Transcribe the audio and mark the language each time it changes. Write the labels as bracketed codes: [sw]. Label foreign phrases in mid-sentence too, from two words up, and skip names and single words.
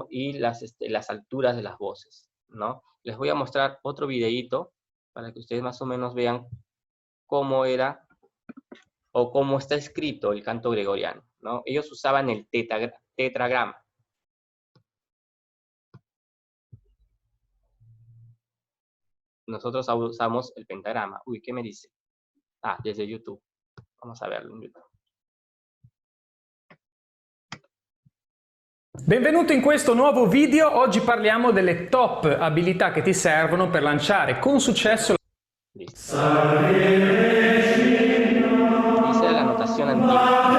[es] Y las alturas de las voces, ¿no? Les voy a mostrar otro videíto para que ustedes más o menos vean cómo era o cómo está escrito el canto gregoriano, ¿no? Ellos usaban el tetragrama. Nosotros usamos el pentagrama. Uy, ¿qué me dice? Ah, desde YouTube. Vamos a verlo in YouTube. [it] Benvenuto in questo nuovo video. Oggi parliamo delle top abilità che ti servono per lanciare con successo. [es] Listo. Esa es la notación antigua.